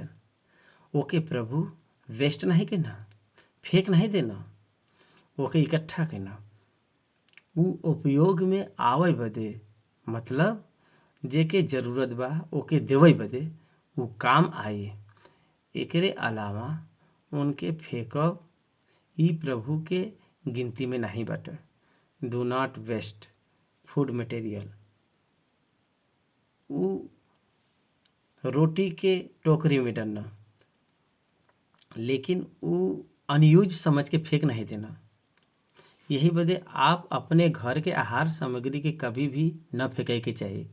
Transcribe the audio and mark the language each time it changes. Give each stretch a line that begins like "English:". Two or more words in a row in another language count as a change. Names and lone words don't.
Bhojpuri: ओके प्रभु वेस्ट नहीं केना, फेंक नहीं देना, ओके इकट्ठा केना, उ उपयोग में आवे बदे, मतलब जेके जरूरत बा ओके देवे बदे उ काम आई। एकरे अलावा उनके फेंकब ई प्रभु के गिनती में नहीं बाटे।
English: Do not waste food material.
Bhojpuri: उ रोटी के टोकरी में डालना, लेकिन उ अनयूज समझ के फेंक नहीं देना। यही बदे आप अपने घर के आहार सामग्री के कभी भी न फेंके के चाहिए।